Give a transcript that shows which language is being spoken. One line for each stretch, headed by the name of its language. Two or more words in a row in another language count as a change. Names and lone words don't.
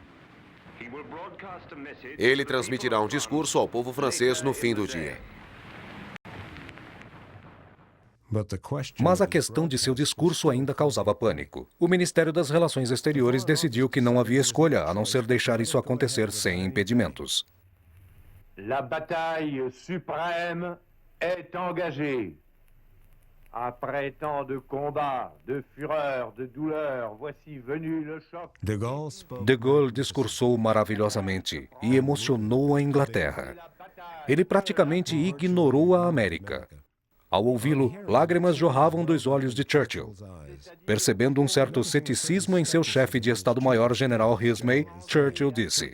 Portuguese: Ele transmitirá um discurso ao povo francês no fim do dia. Mas a questão de seu discurso ainda causava pânico. O Ministério das Relações Exteriores decidiu que não havia escolha a não ser deixar isso acontecer sem impedimentos.
French: La bataille suprême est engagée. Après tant de combats, de fureur, de douleur, voici venu le choc.
Portuguese: De Gaulle discursou maravilhosamente e emocionou a Inglaterra. Ele praticamente ignorou a América. Ao ouvi-lo, lágrimas jorravam dos olhos de Churchill. Percebendo um certo ceticismo em seu chefe de Estado-Maior, General Rhys-May, Churchill disse: